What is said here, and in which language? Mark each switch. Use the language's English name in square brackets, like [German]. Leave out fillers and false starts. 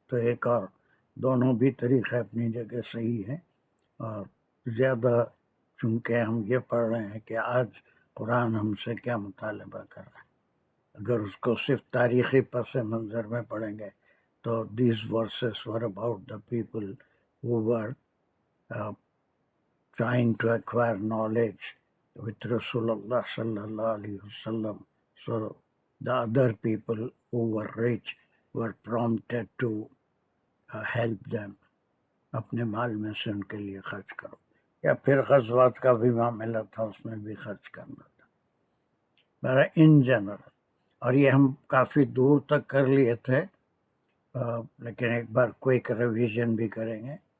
[Urdu] تو ایک اور دونوں بھی طریقے اپنی جگہ صحیح ہیں، اور زیادہ چونکہ ہم یہ پڑھ رہے ہیں کہ آج قرآن ہم سے کیا مطالبہ کر رہا ہے. اگر اس کو صرف تاریخی پس منظر میں پڑھیں گے تو [English] These verses were about the people who were trying to acquire knowledge with Rasulullah sallallahu alaihi wasallam. So the other people who were rich were prompted to help them. [Urdu] اپنے مال میں سے ان کے لیے خرچ کرو، یا پھر غزوات کا بھی معاملہ تھا اس میں بھی خرچ کرنا تھا. ان جنرل، اور یہ ہم کافی دور تک کر لیے تھے لیکن ایک بار کوئک ریویژن بھی کریں گے.